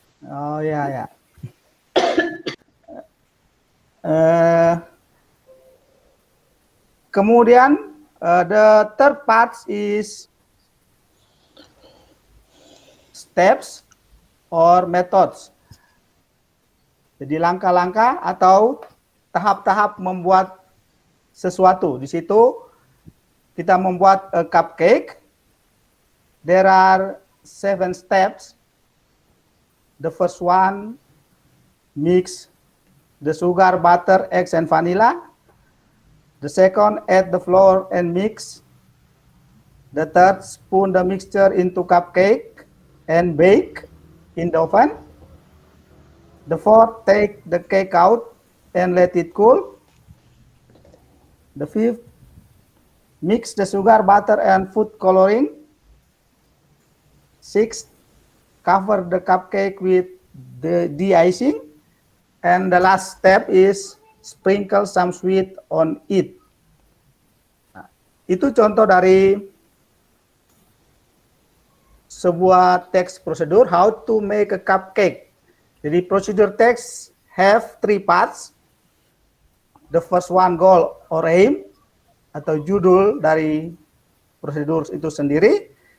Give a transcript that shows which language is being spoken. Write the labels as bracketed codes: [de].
[id] Oh ya ya. Kemudian [en] the third part is steps or methods. [id] Jadi langkah-langkah atau tahap-tahap membuat sesuatu. Di situ kita membuat a cupcake. [en] There are 7 steps. The first one, mix the sugar, butter, eggs, and vanilla. The second, add the flour and mix. The third, spoon the mixture into cupcake and bake in the oven. The fourth, take the cake out and let it cool. The fifth, mix the sugar, butter, and food coloring. Sixth, cover the cupcake with the de-icing. And the last step is sprinkle some sweet on it. [id] Nah, itu contoh dari sebuah text prosedur [en] how to make a cupcake. [id] Jadi [en] procedure text have 3 parts. The first one, goal or aim, [id] atau judul dari prosedur itu sendiri.